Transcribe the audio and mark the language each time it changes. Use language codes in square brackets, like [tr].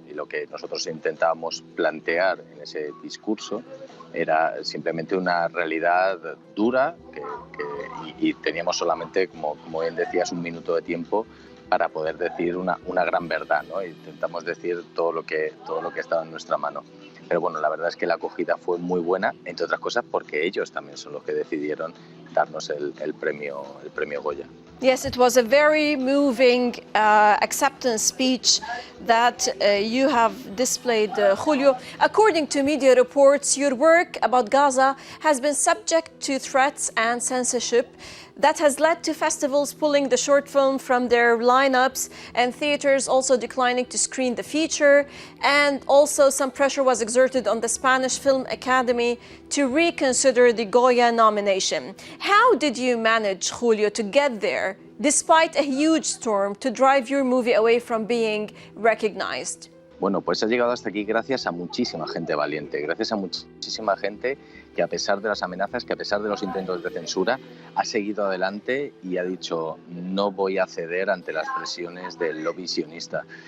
[es] Y lo que nosotros intentábamos plantear en ese discurso era simplemente una realidad dura y teníamos solamente, como bien decías, 1 minuto de tiempo para poder decir una gran verdad, ¿no? Intentamos decir todo lo que estaba en nuestra mano. pero bueno, la verdad es que la acogida fue muy buena, entre otras cosas porque ellos también son los que decidieron darnos el premio Goya. [en] Yes, it was a very moving acceptance speech that you have displayed, Julio. According to media reports, your work about Gaza has been subject to threats and censorship. That has led to festivals pulling the short film from their lineups and theaters also declining to screen the feature. And also some pressure was exerted on the Spanish Film Academy to reconsider the Goya nomination. How did you manage, Julio, to get there, despite a huge storm, to drive your movie away from being recognized? [es] Bueno, pues ha llegado hasta aquí gracias a muchísima gente valiente, gracias a muchísima gente que a pesar de las amenazas, que a pesar de los intentos de censura, ha seguido adelante y ha dicho no voy a ceder ante las presiones del lobby sionista.